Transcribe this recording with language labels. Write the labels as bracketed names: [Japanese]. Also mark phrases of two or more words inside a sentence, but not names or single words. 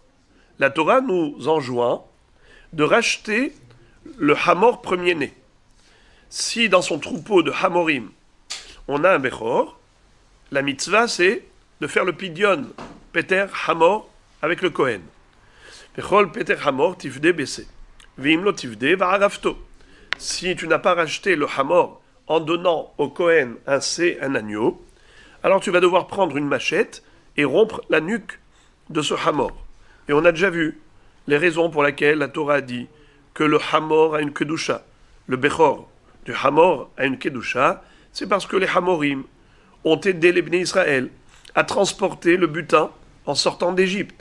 [French] La Torah nous enjoint de racheter le Hamor premier-né. Si dans son troupeau de Hamorim, on a un Bechor, la mitzvah c'est de faire le [Hebrew] פדיון פטר חמור [French] avec le Kohen. [Hebrew] וכל פטר חמור תפדה בשה. ואם לא תפדה וערפתו. [French] Si tu n'as pas racheté le Hamor en donnant au Kohen un agneau, alors tu vas devoir prendre une machette et rompre la nuque de ce Hamor. Et on a déjà vu les raisons pour lesquelles la Torah dit que le Hamor a une kedusha, le Bechor du Hamor a une kedusha, c'est parce que les Hamorim ont aidé les [Hebrew] בני ישראל [French] à transporter le butin en sortant d'Égypte.